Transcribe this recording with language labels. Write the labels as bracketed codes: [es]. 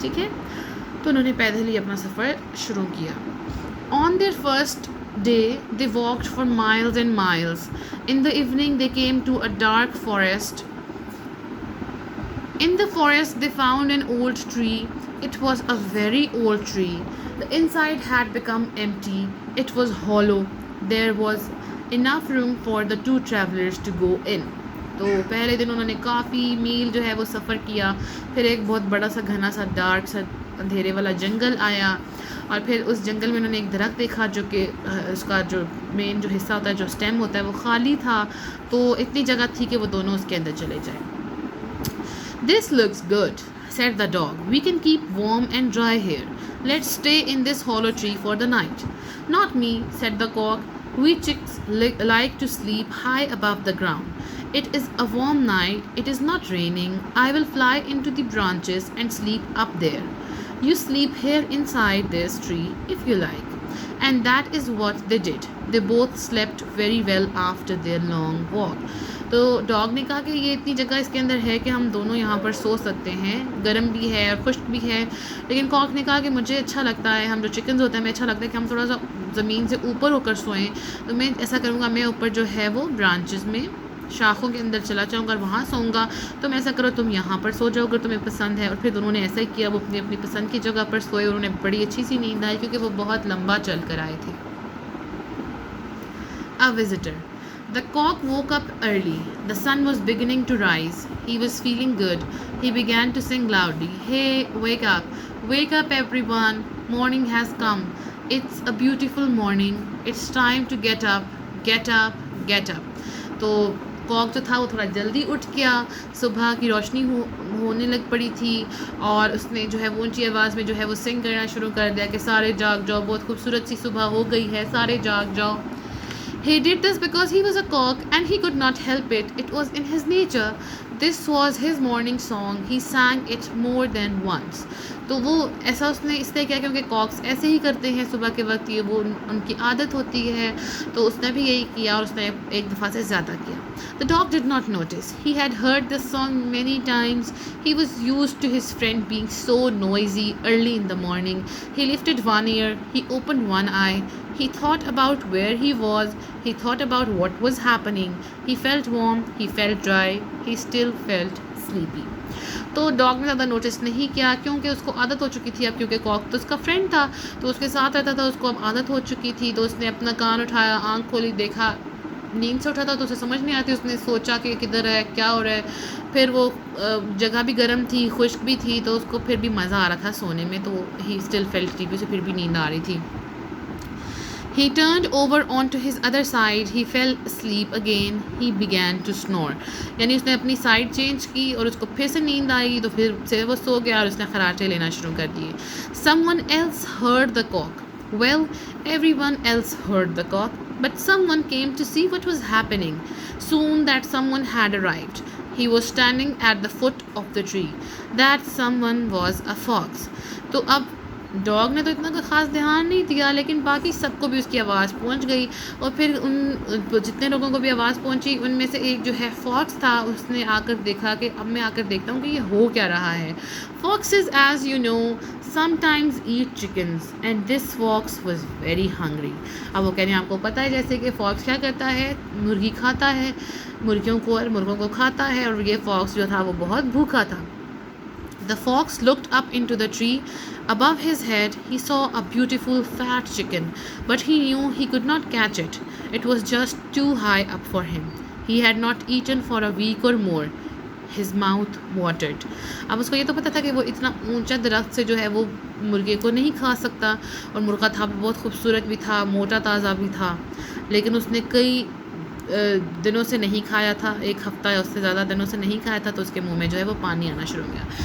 [hi] ठीक है, तो उन्होंने पैदल ही अपना सफ़र शुरू किया. [en] On their first day they walked for miles and miles. In the evening they came to a dark forest. In the forest they found an old tree. It was a very old tree. The inside had become empty. It was hollow. There was enough room for the two travelers to go in. [hi] तो पहले दिन उन्होंने काफ़ी मील जो है वो सफ़र किया. फिर एक बहुत बड़ा सा घना सा डार्क सा अंधेरे वाला जंगल आया, और फिर उस जंगल में उन्होंने एक दरख्त देखा जो कि उसका जो मेन जो हिस्सा होता है, जो स्टेम होता है, वो खाली था. तो इतनी जगह थी कि वो दोनों उसके अंदर चले जाएं. [en] This looks good, said the dog. We can keep warm and dry here. Let's stay in this hollow tree for the night. Not me, said the cock. We chicks like to sleep high above the ground. It is a warm night. It is not raining. I will fly into the branches and sleep up there. You sleep here inside this tree if you like. And that is what they did. They both slept very well after their long walk. [hi] तो dog ने कहा कि ये इतनी जगह इसके अंदर है कि हम दोनों यहाँ पर सो सकते हैं, गर्म भी है और खुश्क भी है. लेकिन कॉक ने कहा कि मुझे अच्छा लगता है, हम जो चिकन्स होते हैं, मैं अच्छा लगता है कि हम थोड़ा सा ज़मीन से ऊपर होकर सोएं. तो मैं ऐसा करूँगा, मैं ऊपर जो है वो ब्रांचेस में, शाखों के अंदर चला जाऊँगा और वहाँ सोऊंगा. तो मैं ऐसा करो, तुम यहाँ पर सो जाओ अगर तुम्हें पसंद है. और फिर दोनों ने ऐसा ही किया. वो अपनी अपनी पसंद की जगह पर सोए. उन्होंने बड़ी अच्छी सी नींद आई, क्योंकि वो बहुत लंबा चल कर आए थे. [en] A visitor. The cock woke up early. The sun was beginning to rise. He was feeling good. He began to sing loudly, "Hey, wake up! Wake up, everyone! Morning has come. It's a beautiful morning. It's time to get up, get up, get up." [hi] तो Kock जो था वो थोड़ा जल्दी उठ गया, सुबह की रोशनी होने लग पड़ी थी और उसने जो है वो ऊंची आवाज़ में जो है वो सिंग करना शुरू कर दिया कि सारे जाग जाओ, बहुत खूबसूरत सी सुबह हो गई है, सारे जाग जाओ. [en] He did this because he was a cock and he could not help it. It was in his nature. This was his morning song. He sang it more than once. [hi] तो वो ऐसा उसने इसलिए किया क्योंकि कॉक्स ऐसे ही करते हैं सुबह के वक्त, ये वो उनकी आदत होती है. तो उसने भी यही किया और उसने एक दफ़ा से ज़्यादा किया. [en] The dog did not notice. He had heard this song many times. He was used to his friend being so noisy early in the morning. He lifted one ear. He opened one eye. He thought about where he was. He thought about what was happening. He felt warm. He felt dry. He still felt sleepy. [hi] तो dog ने ज़्यादा notice नहीं किया क्योंकि उसको आदत हो चुकी थी अब, क्योंकि कॉक तो उसका फ्रेंड था, तो उसके साथ रहता था, उसको अब आदत हो चुकी थी. तो उसने अपना कान उठाया, आँख खोली, देखा, नींद से उठा था तो उसे समझ नहीं आती. उसने सोचा कि किधर है, क्या हो रहा है. फिर वो जगह भी गर्म थी, खुश्क भी थी, तो उसको फिर भी मज़ा आ रहा था सोने में. तो [en] he still felt sleepy, [hi] उसे फिर भी नींद आ रही थी. [en] He turned over onto his other side. He fell asleep again. He began to snore. [hi] यानी उसने अपनी साइड चेंज की और उसको फिर से नींद आई, तो फिर से वो सो गया और उसने खराटे लेना शुरू कर दिए. [en] Someone else heard the cock. Well, everyone else heard the cock, but someone came to see what was happening. Soon that someone had arrived. He was standing at the foot of the tree. That someone was a fox. [hi] तो अब dog ने तो इतना कोई ख़ास ध्यान नहीं दिया, लेकिन बाकी सबको भी उसकी आवाज़ पहुंच गई. और फिर उन जितने लोगों को भी आवाज़ पहुंची उनमें से एक जो है फॉक्स था, उसने आकर देखा कि अब मैं आकर देखता हूँ कि ये हो क्या रहा है. [en] Foxes, as you know, sometimes eat chickens and this fox was very hungry. [hi] अब वो कह रहे हैं आपको पता है जैसे कि फॉक्स क्या करता है, मुर्गी खाता है, मुर्गियों को और मुर्गों को खाता है, और ये फॉक्स जो था वो बहुत भूखा था. [en] The fox looked up into the tree. Above his head, he saw a beautiful fat chicken, but he knew he could not catch it. It was just too high up for him. He had not eaten for a week or more. His mouth watered. [hi] अब उसको ये तो पता था कि वो इतना ऊंचा दरख्त से जो है वो मुर्गे को नहीं खा सकता, और मुर्गा था बहुत खूबसूरत भी था, मोटा ताज़ा भी था, लेकिन उसने कई दिनों से नहीं खाया था, एक हफ़्ता या उससे ज़्यादा दिनों से नहीं खाया था, तो उसके मुंह में जो है वो पानी आना शुरू हो गया.